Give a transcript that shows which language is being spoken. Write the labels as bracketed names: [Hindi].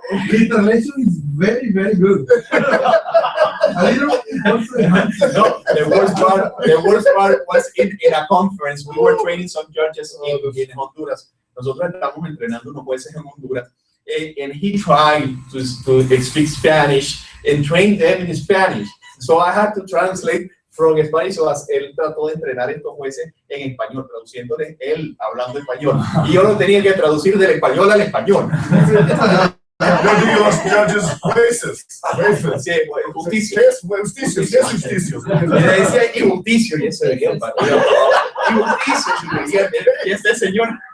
[English] The translation is very, very good. No, the worst part was in a conference. We were training some judges in Honduras. [Spanish] Nosotros estamos entrenando unos jueces en Honduras. [English] And he tried to speak Spanish and train them in Spanish. So I had to translate from Spanish. So [Spanish] él trató de entrenar a estos jueces en español, traduciéndoles él hablando español. Y yo lo tenía que traducir del español al español. Yo digo los judges jueces. Sí, justicia. Justicia. Y le decía injusticio, y eso decía injusticio, y este señor.